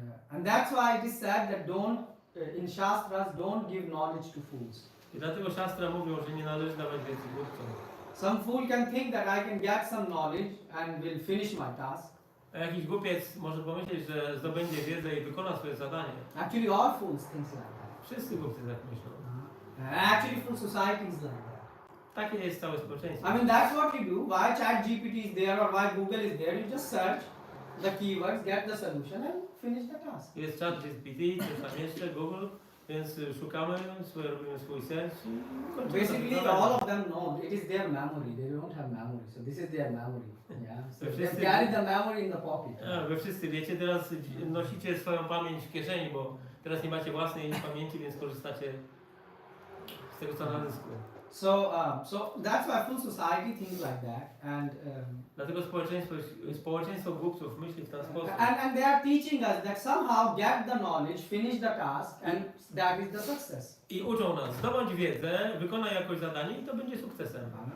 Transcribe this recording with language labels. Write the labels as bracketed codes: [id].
[en] And that's why it is said that in Shastras, don't give knowledge to fools. [pl] I dlatego Shastra mówią, że nie należy dawać wiedzy głupcom. [en] Some fool can think that I can get some knowledge and will finish my task. [pl] A jakiś głupiec może pomyśleć, że zdobędzie wiedzę i wykona swoje zadanie. [en] Actually, all fools think like that. [pl] Wszyscy głupcy tak myślą. [en] Actually, full society is like that. [pl] Takie jest całe społeczeństwo. [en] I mean, that's what you do. Why ChatGPT is there or why Google is there? You just search the keywords, get the solution, and finish the task. [pl] Jest chat GPT, coś tam jeszcze, Google, więc szukamy, robimy swój search i kończymy. [en] Basically, all of them know it is their memory. They don't have memory, so this is their memory. Yeah. So they carry the memory in the pocket. [pl] Wy wszyscy wiecie, teraz nosicie swoją pamięć w kieszeni, bo teraz nie macie własnej pamięci, więc korzystacie z tego, co na dysku. [en] So that's why full society thinks like that, and [pl] Dlatego społeczeństwo głupców myśli w ten sposób. [en] and they are teaching us that somehow get the knowledge, finish the task, and that is the success. [pl] I uczą nas, zdobądź wiedzę, wykonaj jakoś zadanie i to będzie sukcesem.